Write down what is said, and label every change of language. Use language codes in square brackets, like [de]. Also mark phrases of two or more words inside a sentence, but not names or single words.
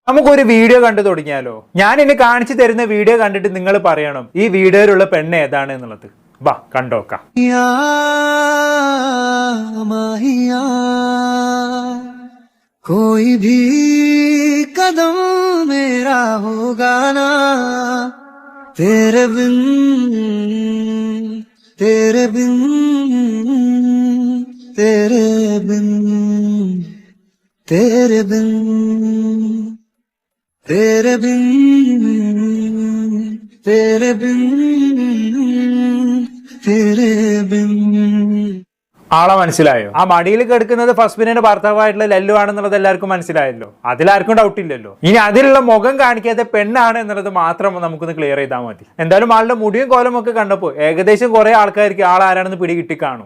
[ml] നമുക്കൊരു വീഡിയോ കണ്ടു തുടങ്ങിയാലോ? ഞാൻ ഇനി കാണിച്ചു തരുന്ന വീഡിയോ കണ്ടിട്ട് നിങ്ങൾ പറയണം ഈ വീഡിയോയിലുള്ള പെണ്ണ് ഏതാണ് എന്നുള്ളത്. വാ കണ്ടോക്കാം. [hi] कोई भी कदम मेरा होगा ना तेरे बिन तेरे बिन तेरे बिन तेरे बिन तेरे बिन तेरे बिन तेरे बिन. [ml] ആളെ മനസ്സിലായോ? ആ മടിയിൽ കിടക്കുന്നത് ഫസ്ബിന്റെ ഭർത്താവായിട്ടുള്ള ലല്ലു ആണെന്നുള്ളത് എല്ലാവർക്കും മനസ്സിലായല്ലോ. അതിലാർക്കും ഡൗട്ട് ഇല്ലല്ലോ. ഇനി അതിലുള്ള മുഖം കാണിക്കാതെ പെണ്ണാണ് എന്നുള്ളത് മാത്രം നമുക്കൊന്ന് ക്ലിയർ ചെയ്താൽ മതി. എന്തായാലും ആളുടെ മുടിയും കോലം ഒക്കെ കണ്ടപ്പോൾ ഏകദേശം കുറെ ആൾക്കാർക്ക് ആൾ ആരാണെന്ന് പിടി കിട്ടിക്കാണും.